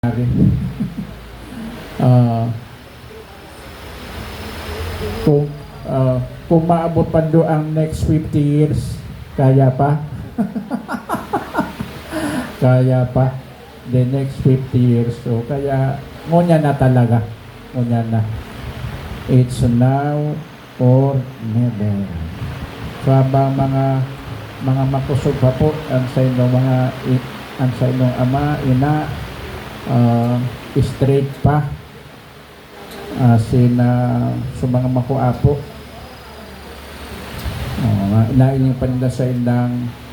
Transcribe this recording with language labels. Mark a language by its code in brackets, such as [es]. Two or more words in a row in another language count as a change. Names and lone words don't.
[bik] Ah, kung kung maabot pa do ang [en] next 50 years, [bik] kaya pa? Kaya pa? [en] The next 50 years. So, [bik] kaya, ngunya na talaga. Ngunya na. [en] It's now or never. [bik] So, habang mga makusog pa po, ang sa inyong ama, ina, straight pa sa mga makuapo nain yung panila sa indang